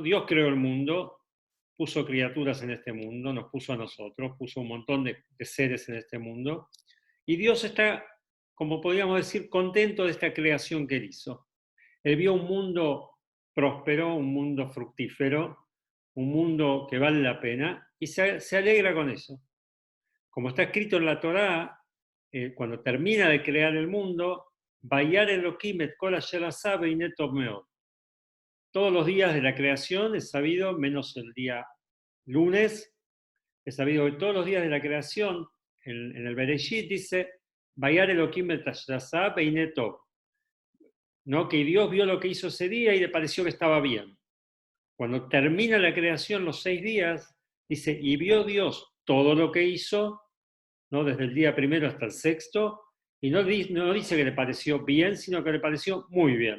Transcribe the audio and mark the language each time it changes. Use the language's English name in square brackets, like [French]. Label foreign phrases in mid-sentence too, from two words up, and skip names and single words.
[Spanish] Dios creó el mundo, puso criaturas en este mundo, nos puso a nosotros, puso un montón de seres en este mundo, y Dios está, como podríamos decir, contento de esta creación que Él hizo. Él vio un mundo próspero, un mundo fructífero, un mundo que vale la pena, y se alegra con eso. Como está escrito en la Torá, cuando termina de crear el mundo, [Hebrew] Vayar Elohim et kol asher asá veiné tov meod. [Spanish] Todos los días de la creación es sabido, menos el día lunes, es sabido que todos los días de la creación, en el Bereshit dice, [Hebrew] Vayar Elohim et asher asá veiné tov. [Spanish] ¿No? Que Dios vio lo que hizo ese día y le pareció que estaba bien. Cuando termina la creación, los 6 días, dice, y vio Dios todo lo que hizo, ¿no? Desde el día primero hasta el sexto, y no dice que le pareció bien, sino que le pareció muy bien.